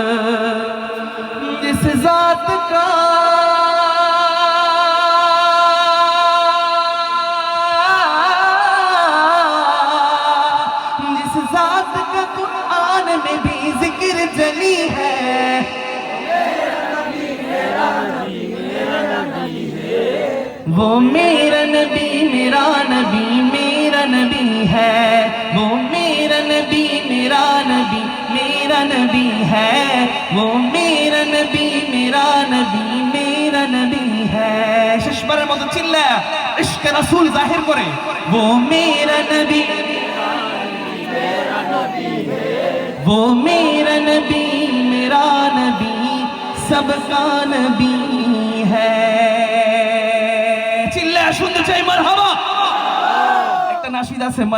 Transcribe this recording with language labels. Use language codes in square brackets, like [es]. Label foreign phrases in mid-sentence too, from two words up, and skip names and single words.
[ur] جس ذات کا میں بھی ذکر جلی ہے وہ میرا نبی ہے وہ میرا نبی ہے وہ میرا نبی ہے [bn] শেষবারের মতো চিল্লায়া ইশক রাসূল জাহির করে [ur] وہ میرا نبی وہ میرا نبی سب کا نبی ہے [bn] চিল্লায়া শুনতে চাই মারহাবা একটা নাশিদ আছে